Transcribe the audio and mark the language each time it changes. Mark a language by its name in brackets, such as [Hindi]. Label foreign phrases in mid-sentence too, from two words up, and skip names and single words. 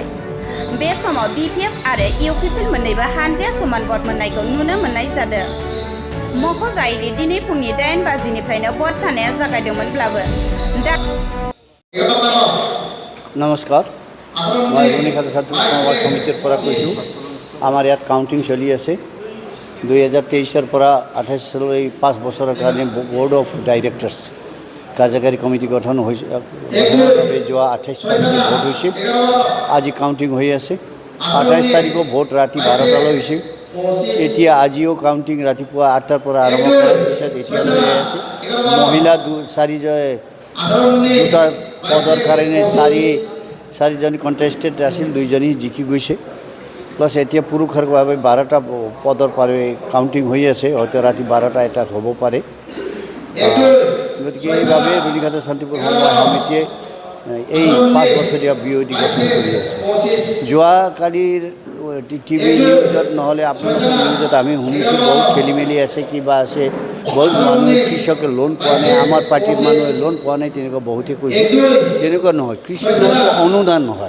[Bodo] बे समाव BPF आरो UPPL मोन्नैबो हानजाया समान भट मोननायखौ नुनो मोननाय जादों। मख'जायोदि दिनै फुंनि 8 बाजिनिफ्रायनो भट साननाया जागायदोंमोनब्लाबो [Hindi] नमस्कार, मैं [Assamese] रुनिखाता सान्थिपुर समबाय समितिर পৰা কৈছোঁ। আমাৰ ইয়াত কাউণ্টিং চলি আছে। 2023 পৰা 28 চনলৈ 5 বছৰৰ কাৰণে [English] Board of Directors [Assamese] কাৰ্যকাৰী কমিটি গঠন হৈছে। যোৱা 28 তাৰিখে ভোট হৈছিল। আজি কাউণ্টিং হৈ আছে। 28 তাৰিখে ভোট ৰাতি 12টালৈ হৈছিল। এতিয়া আজিও কাউণ্টিং ৰাতিপুৱা 8টাৰ পৰা আৰম্ভ কৰাৰ পিছত এতিয়া হৈ আছে। মহিলা দুটা পদৰ কাৰণে চাৰিজনী কণ্টেষ্টেড আছিল, 2জনী জিকি গৈছে। প্লাছ এতিয়া পুৰুষৰ বাবে 12টা পদৰ পাৰে কাউণ্টিং হৈ আছে, হয়তো ৰাতি 12টা 1টাত হ'ব পাৰে। গতিকে এইভাৱে रुनिखाता सान्थिपुर समबाय समितिয়ে এই 5 বছৰীয়া BOD গঠন কৰি আছে। যোৱাকালিৰ টিভি নিউজত নহ'লে আপোনালোকৰ নিউজত আমি শুনিছোঁ বহুত খেলি মেলি আছে, কিবা আছে, বহুত মানুহে কৃষকে লোন পোৱা নাই, আমাৰ পাৰ্টিৰ মানুহে লোন পোৱা নাই, তেনেকুৱা বহুতে কৈছে। তেনেকুৱা নহয়, কৃষি লোন অনুদান নহয়।